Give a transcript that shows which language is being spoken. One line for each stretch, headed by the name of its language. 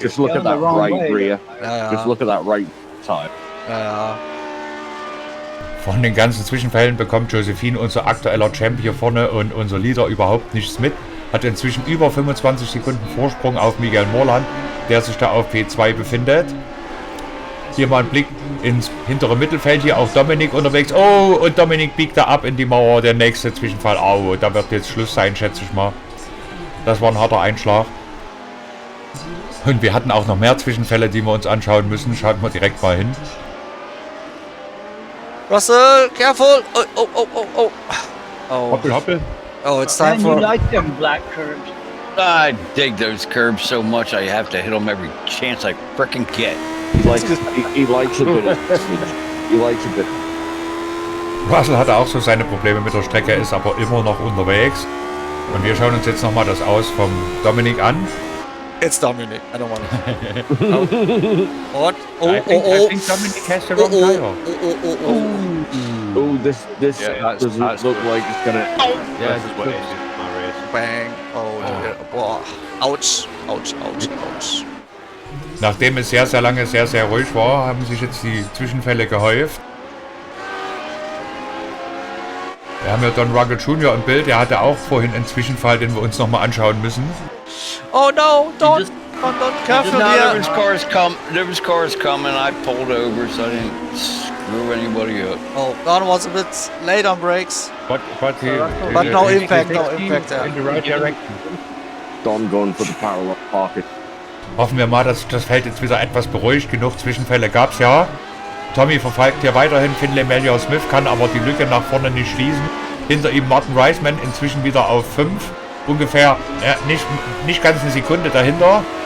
English: Just look at that right rear. Just look at that right side.
German: Ja. Von den ganzen Zwischenfällen bekommt Josephine, unser aktueller Champ hier vorne und unser Leader, überhaupt nichts mit. Hat inzwischen über 25 Sekunden Vorsprung auf Miguel Morland, der sich da auf P2 befindet. Hier mal ein Blick ins hintere Mittelfeld, hier auch Dominik unterwegs. Oh, und Dominik biegt da ab in die Mauer, der nächste Zwischenfall. Au, da wird jetzt Schluss sein, schätze ich mal. Das war ein harter Einschlag. Und wir hatten auch noch mehr Zwischenfälle, die wir uns anschauen müssen. Schauen wir direkt mal hin.
English: Russell, careful! Oh.
German: Hoppel, hoppel.
English: Oh, it's time Man, for... you like them black curves. I dig those curbs so much I have to hit them every chance I frickin' get. He likes a bit. He likes a bit.
German: Russell hatte auch so seine Probleme mit der Strecke, ist aber immer noch unterwegs. Und wir schauen uns jetzt nochmal das Aus vom Dominik an.
English: It's Dominic. I don't want it. What? I think Dominic has the wrong tire. Oh, this doesn't look like it's gonna. Yeah, this is what it is in my race. Bang. Oh, dear. Boah. Ouch. Ouch, ouch, ouch.
German: Nachdem es sehr, sehr lange sehr, sehr ruhig war, haben sich jetzt die Zwischenfälle gehäuft. Wir haben ja Don Ruggles Jr. im Bild, der hatte auch vorhin einen Zwischenfall, den wir uns nochmal anschauen müssen.
English: Oh no, don't careful No, here. there was cars coming. I pulled over so I didn't screw anybody up. Oh, Don was a bit late on brakes. But no impact, no impact. In the right direction. Don going for the parallel pocket.
German: Hoffen wir mal, dass sich das Feld jetzt wieder etwas beruhigt. Genug Zwischenfälle gab es ja. Tommy verfolgt hier weiterhin Finlay Mellior Smith, kann aber die Lücke nach vorne nicht schließen. Hinter ihm Martin Reisman inzwischen wieder auf 5. Ungefähr nicht ganz eine Sekunde dahinter.